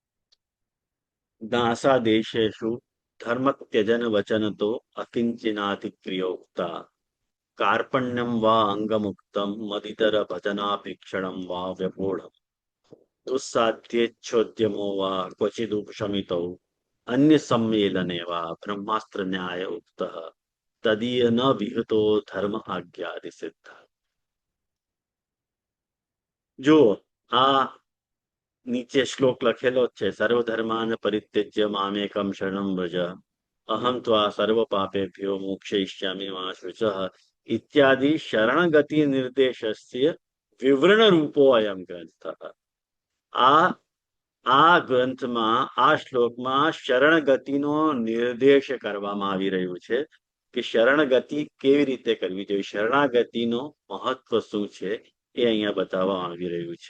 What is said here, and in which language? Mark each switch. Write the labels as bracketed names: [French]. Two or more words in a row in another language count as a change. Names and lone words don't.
[Sanskrit] નાસા દેશેષુ ધર્મ ત્યજન વચન તો અકિંચનાધિક્રિયોક્તા કાર્પણ્યમ વા અંગમુક્તમ મદિતર ભજનાભિક્ષણમ વા વ્યપોઢમ દુસ્સાધ્યેચ્છોદ્યમો વા ક્વચિદુપશમિતો અન્ય સંમેલને વા બ્રહ્માસ્ત્ર ન્યાય ઉક્ત તદીય ન વિહતો ધર્મ આજ્ઞાદિ સિદ્ધ. [Gujarati] જો આ નીચે શ્લોક લખેલો છે, [Sanskrit] સર્વધર્માન પરિત્યજ્ય મામેકમ શરણમ વ્રજ અહમ ત્વા સર્વ પાપેભ્યો મોક્ષયિષ્યામિ મા શુચઃ ઇત્યાદિ શરણગતિ નિર્દેશસ્ય વિવરણ રૂપો અયમ ગ્રંથ. [Gujarati] આ ગ્રંથમાં આ શ્લોકમાં શરણગતિનો નિર્દેશ કરવામાં આવી રહ્યું છે કે શરણગતિ કેવી રીતે કરવી જોઈએ, શરણાગતિનો મહત્વ શું છે એ અહીંયા બતાવવામાં આવી રહ્યું છે.